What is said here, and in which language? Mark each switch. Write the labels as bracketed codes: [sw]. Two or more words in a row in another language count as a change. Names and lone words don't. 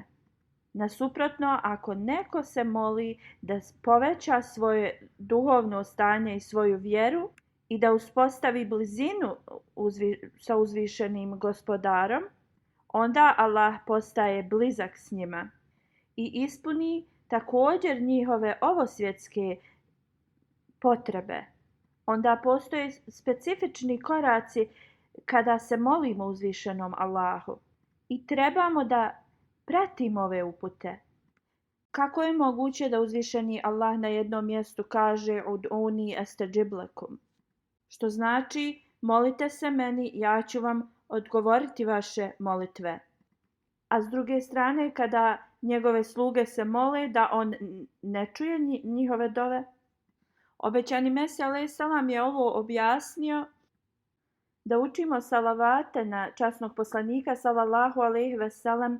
[bs] Nasuprotno, ako neko se moli da poveća svoje duhovno stanje i svoju vjeru i da uspostavi blizinu sa uzvišenim gospodarom, onda Allah postaje blizak s njima i ispuni također njihove ovosvjetske potrebe. Onda postoje specifični koraci kada se molimo uzvišenom Allahu i trebamo da pratimo ove upute. Kako je moguće da uzvišeni Allah na jednom mjestu kaže [ar] ادعوني أستجب لكم, [bs] što znači molite se meni, ja ću vam odgovoriti vaše molitve. A s druge strane, kada njegove sluge se mole da on ne čuje njihove dove. Obećani Mesija [ar] عليه السلام [bs] je ovo objasnio da učimo salavate na časnog poslanika [ar] صلى الله عليه وسلم.